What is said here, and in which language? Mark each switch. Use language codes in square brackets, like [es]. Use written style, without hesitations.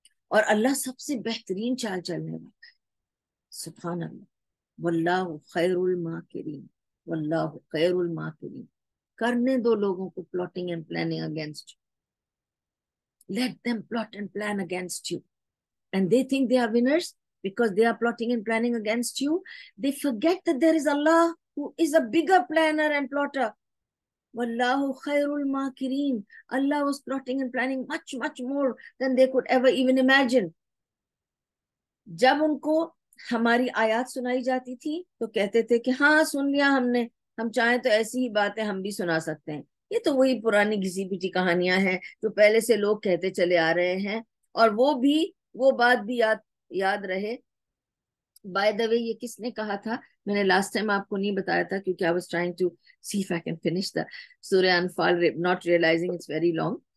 [ur] اور اللہ سب سے بہترین چال چلنے والا ہے۔ [ar] سبحان اللہ، واللہ خیر الماکرین، واللہ خیر الماکرین۔ [ur] کرنے دو لوگوں کو [en] Plotting and planning against you, let them plot and plan against you and they think they are winners because they are plotting and planning against you. They forget that there is Allah who is a bigger planner and plotter. [ar] Wallahu khairul makirin. [en] Allah was plotting and planning much more than they could ever even imagine. [ur] جب ان کو ہماری آیات سنائی جاتی تھی تو کہتے تھے کہ ہاں سن لیا ہم نے، ہم چاہیں تو ایسی ہی باتیں ہم بھی سنا سکتے ہیں، یہ تو وہی پرانی گھسی پیٹی کہانیاں ہیں جو پہلے سے لوگ کہتے چلے آ رہے ہیں، اور وہ بات بھی یاد رہے۔ [en] by the way, [ur] یہ کس نے کہا تھا؟ میں نے لاسٹ ٹائم آپ کو نہیں بتایا تھا کیونکہ [en] I was trying to see if I can finish the [ur] سورہ انفال [en] not realizing it's very long۔